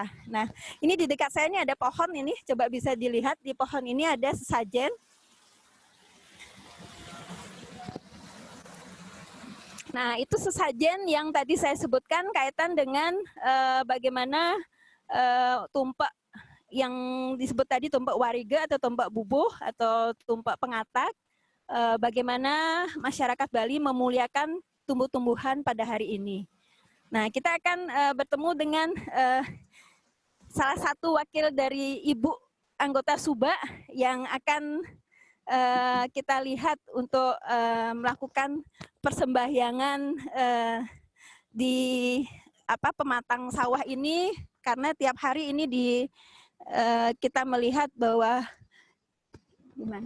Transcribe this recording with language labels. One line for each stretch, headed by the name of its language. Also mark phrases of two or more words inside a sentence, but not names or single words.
Indonesian: Nah, ini di dekat saya ini ada pohon ini, coba bisa dilihat di pohon ini ada sesajen. Nah, itu sesajen yang tadi saya sebutkan kaitan dengan bagaimana tumpak yang disebut tadi tumpak wariga atau tumpak bubuh atau tumpak pengatak, bagaimana masyarakat Bali memuliakan tumbuh-tumbuhan pada hari ini. Nah, kita akan bertemu dengan salah satu wakil dari ibu anggota Suba yang akan kita lihat untuk melakukan persembahyangan di pematang sawah ini, karena tiap hari ini kita melihat bahwa gimana?